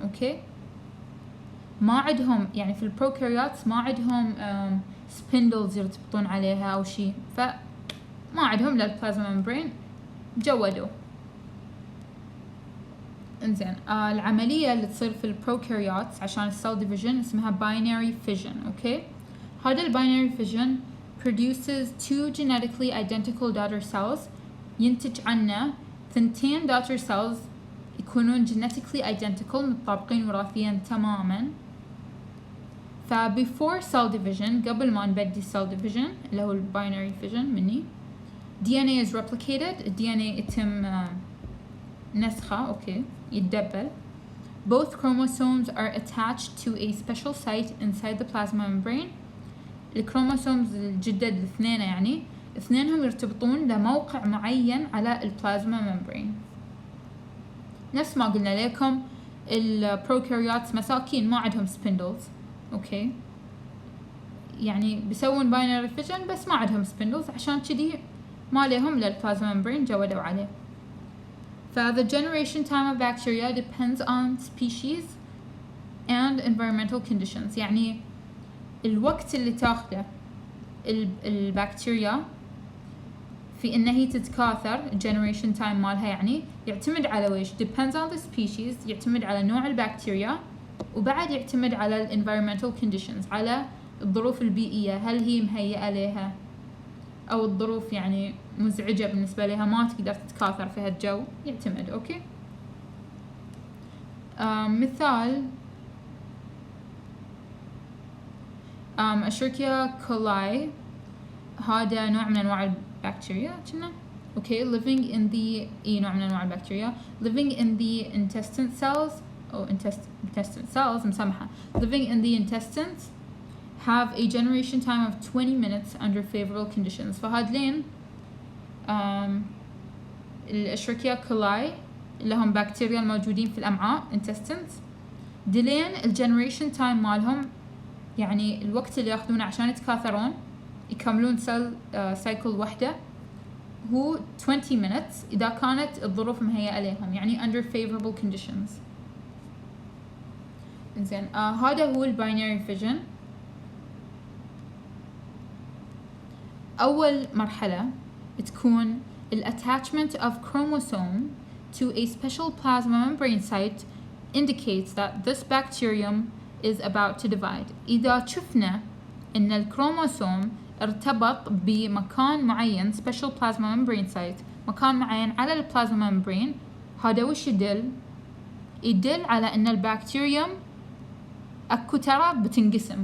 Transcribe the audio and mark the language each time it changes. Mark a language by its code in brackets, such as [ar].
[ar] اوكي، ما عندهم يعني في البروكاريوتس ما عندهم سبندلز يرتبطون عليها او شيء، فما عندهم للبلازما ممبرين جودوا. انزين العملية اللي تصير في البروكاريوتس عشان السيل ديفيجن اسمها binary fission. اوكي، هذا الباينري [en] fission produces 2 genetically identical daughter cells. [ar] ينتج عنه 2 [en] daughter cells [ar] يكونون [en] genetically identical [ar] متطابقين وراثيا تماما. [en] ف before cell division، [ar] قبل ما نبدي [en] cell division [ar] اللي هو الباينري [en] fission مني، DNA is replicated. [ar] ال DNA يتم نسخه. اوكي، يتدبل. [en] Both chromosomes are attached to a special site inside the plasma membrane. [ar] الكروموسومز الجدد الاثنين يعني اثنينهم يرتبطون لموقع معين على البلازما ممبرين. نفس ما قلنا لكم البروكاريوتس مساكين ما عندهم سبندلز. اوكي، يعني بيسوون باينري فيجن بس ما عندهم سبندلز، عشان كذي ما لهم للبلازما ممبرين جودوا عليه. [en] ف the generation time of bacteria depends on species and environmental conditions. [ar] يعني الوقت اللي تاخده البكتيريا في إن هي تتكاثر [en] generation time [ar] مالها يعني يعتمد على ويش [en] depends on the species، [ar] يعتمد على نوع البكتيريا، وبعد يعتمد على ال [en] environmental conditions، [ar] على الظروف البيئية، هل هي مهيئة لها أو الظروف يعني مزعجة بالنسبة لها ما تقدر تتكاثر في هالجو، يعتمد. أوكي، مثال Escherichia coli، هذا نوع من أنواع البكتيريا كنا. [en] okay, living in the [ar] نوع من أنواع البكتيريا [en] living in the intestine cells أو intestine cells [ar] مسامحة [en] living in the intestines have a generation time of 20 minutes under favorable conditions. [ar] فهذلين الإشريكيا كولاي اللي هم بكتيريا الموجودين في الأمعاء intestines، دلين الجنريشن تايم مالهم يعني الوقت اللي ياخذونه عشان يتكاثرون يكملون سيل سايكل وحدة هو [en] 20 minutes [ar] إذا كانت الظروف مهيئة لهم، يعني [en] under favorable conditions. [ar] إنزين هذا هو الباينري فيجن. أول مرحلة تكون [en] attachment of chromosome to a special plasma membrane site indicates that this bacterium is about to divide. [ar] إذا شفنا إن الكروموسوم ارتبط بمكان معين [en] special plasma membrane site، [ar] مكان معين على البلازما ممبرين، هذا وش يدل؟ يدل على إن البكتيريوم أكو ترى بتنقسم.